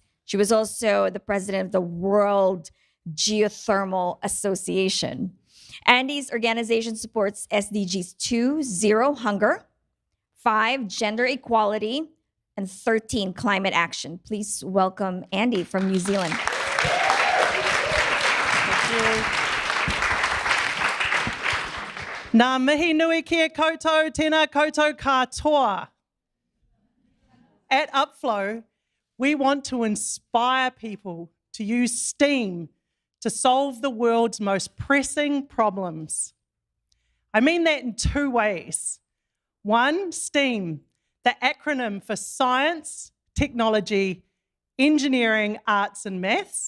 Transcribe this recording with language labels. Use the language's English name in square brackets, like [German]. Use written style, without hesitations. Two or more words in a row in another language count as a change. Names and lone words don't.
[English] She was also the president of the World Geothermal Association. Andy's organization supports SDGs 2, Zero Hunger, 5, Gender Equality, and 13, Climate Action. Please welcome Andy from New Zealand. Thank you. [Māori] Nā mihi nui kia koutou, tēnā koutou katoa. [English] at Upflow, we want to inspire people to use STEAM to solve the world's most pressing problems. I mean that in two ways. One, STEAM, the acronym for science, technology, engineering, arts, and maths.